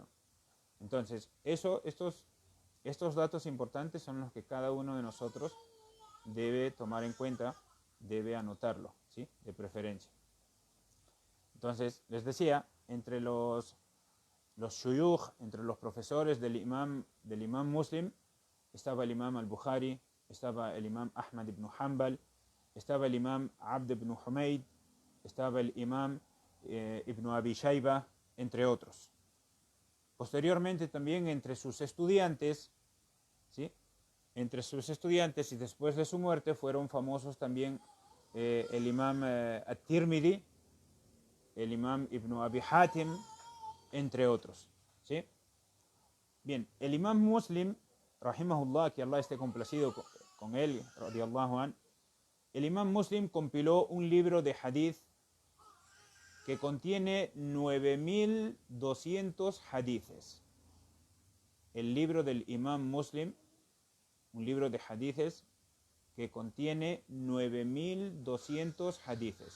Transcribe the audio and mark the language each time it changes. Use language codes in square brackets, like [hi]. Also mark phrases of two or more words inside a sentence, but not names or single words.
[es] Entonces, estos datos importantes son los que cada uno de nosotros debe tomar en cuenta, debe anotarlo, ¿sí? De preferencia. Entonces, les decía, entre los shuyukh, entre los profesores del imam Muslim, estaba el Imam al-Bukhari, estaba el Imam Ahmad ibn Hanbal, estaba el Imam Abd ibn Humayd, estaba el Imam ibn Abi Shayba, entre otros. Posteriormente también entre sus estudiantes, ¿sí? Entre sus estudiantes y después de su muerte fueron famosos también el Imam At-Tirmidhi, el Imam Ibn Abi Hatim, entre otros. ¿Sí? Bien, el Imam Muslim, rahimahullah, que Allah esté complacido con él, [ar] رضي الله عن, [es] el Imam Muslim compiló un libro de hadith que contiene 9200 hadithes. El libro del Imam Muslim, un libro de hadithes que contiene 9200 hadithes.